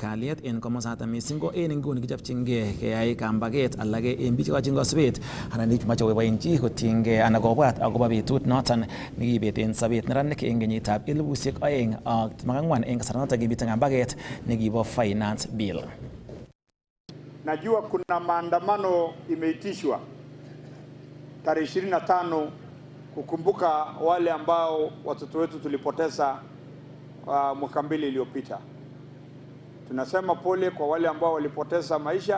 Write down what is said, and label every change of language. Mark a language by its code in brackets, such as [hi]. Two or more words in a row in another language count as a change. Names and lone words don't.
[kln] kalyet en komosaton missing ko en inguni kichopchingei keyai kambaget alage en biik chekochin kosibet anan biik chemoche koboiboenchi kotinygei anan kobwat akobo betut noton nekibet en sobet neranik en kenyitab 2024 en kasaranoton kibite kambaget nekibo [en] finance bill. [sw] Najua kuna maandamano imeitishwa tarehe 25 kukumbuka wale ambao watoto wetu tulipoteza mwaka 2 iliyopita. Tunasema pole kwa wale ambao walipoteza maisha.